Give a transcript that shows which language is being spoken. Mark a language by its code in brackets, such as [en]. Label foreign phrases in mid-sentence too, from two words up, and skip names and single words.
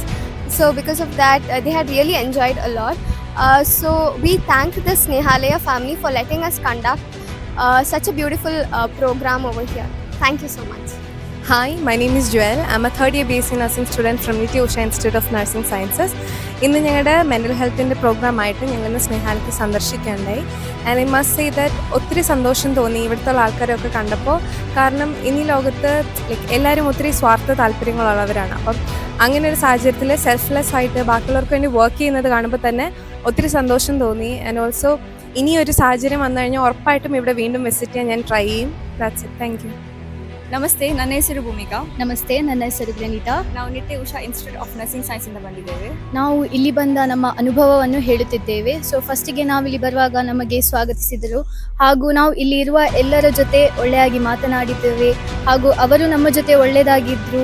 [en] So because of that, they had really enjoyed a lot. So we thank the Snehalaya family for letting us conduct such a beautiful program over here. Thank you so much. Hi, my name is Joel. I'm a third year BSc nursing student from Anite Usha Institute of Nursing Sciences. [ml] ഇന്ന് ഞങ്ങളുടെ [en] mental health [ml] പ്രോഗ്രാമായിട്ട് ഞങ്ങൾ സ്നേഹാലയത്തിൽ സന്ദർശിക്കുകയുണ്ടായി. [en] and I must say that [ml] ഒത്തിരി സന്തോഷം തോന്നി ഇവിടുത്തെ ആൾക്കാരെയൊക്കെ കണ്ടപ്പോൾ. കാരണം ഇനി ലോകത്ത് എല്ലാവരും ഒത്തിരി സ്വാർത്ഥ താല്പര്യങ്ങളുള്ളവരാണ്. അപ്പം അങ്ങനെ ഒരു സാഹചര്യത്തിൽ സെൽഫ്ലെസ് ആയിട്ട് ബാക്കിയുള്ളവർക്ക് വേണ്ടി വർക്ക് ചെയ്യുന്നത് കാണുമ്പോൾ തന്നെ ഒത്തിരി സന്തോഷം തോന്നി. [en] and also [ml] ഇനിയൊരു സാഹചര്യം വന്നു കഴിഞ്ഞാൽ ഉറപ്പായിട്ടും ഇവിടെ വീണ്ടും വിസിറ്റ് ചെയ്യാൻ ഞാൻ ട്രൈ ചെയ്യും. [en] That's it. Thank you. [kn] ನಮಸ್ತೆ, ನನ್ನ ಹೆಸರು ಭೂಮಿಕಾ. ನಮಸ್ತೆ, ನನ್ನ ಹೆಸರು ಗ್ರನಿತಾ. ನಾವು ನಿಟ್ಟೆ ಉಷಾ ಇನ್ಸ್ಟಿಟ್ಯೂಟ್ ಆಫ್ ನರ್ಸಿಂಗ್ ಸೈನ್ಸಿಂದ ಬಂದಿದ್ದೇವೆ. ನಾವು ಇಲ್ಲಿ ಬಂದ ನಮ್ಮ ಅನುಭವವನ್ನು ಹೇಳುತ್ತಿದ್ದೇವೆ. [en] so first [kn] ನಾವು ಇಲ್ಲಿ ಬರುವಾಗ ನಮಗೆ ಸ್ವಾಗತಿಸಿದರು, ಹಾಗೂ ನಾವು ಇಲ್ಲಿ ಇರುವ ಎಲ್ಲರ ಜೊತೆ ಒಳ್ಳೆಯಾಗಿ ಮಾತನಾಡಿದ್ದೇವೆ, ಹಾಗೂ ಅವರು ನಮ್ಮ ಜೊತೆ ಒಳ್ಳೆಯದಾಗಿದ್ದರು.